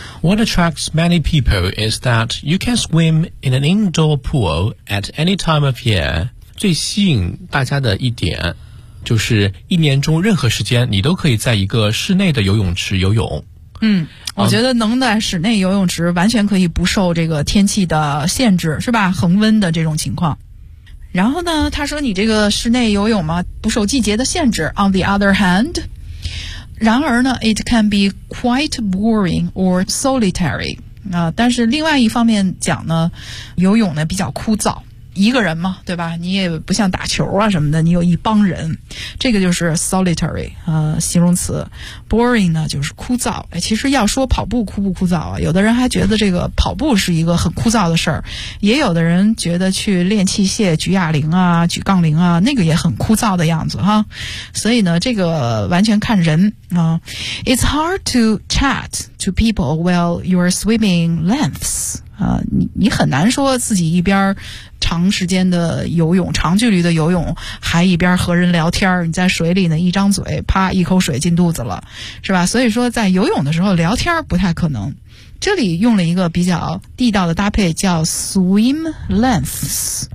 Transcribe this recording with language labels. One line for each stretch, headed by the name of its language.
English: What attracts many people is that you can swim in an indoor pool at any time of year。
Chinese: 最吸引大家的一点就是一年中任何时间你都可以在一个室内的游泳池游泳。嗯，我觉得能在室内游泳池完全可以不受这个天气的限制，是吧？恒温的这种情况。然后呢，他说你这个室内游泳嘛，不受季节的限制。
English: On the other hand,
Chinese: 然而呢
English: ，it can be quite boring or solitary 啊。
Chinese: 但是另外一方面讲呢，游泳呢比较枯燥，一个人嘛，对吧？你也不像打球啊什么的，你有一帮人，这个就是 solitary 形容词。 boring 呢就是枯燥。其实要说跑步枯不枯燥啊，有的人还觉得这个跑步是一个很枯燥的事儿，也有的人觉得去练器械举哑铃啊、举杠铃啊，那个也很枯燥的样子哈。所以呢，这个完全看人啊。
English: It's hard to chat to people while you're swimming lengths。
Chinese: 你很难说自己一边长时间的游泳、长距离的游泳，还一边和人聊天。你在水里呢，一张嘴，啪，一口水进肚子了，是吧？所以说，在游泳的时候聊天不太可能。这里用了一个比较地道的搭配，叫
English: swim lengths。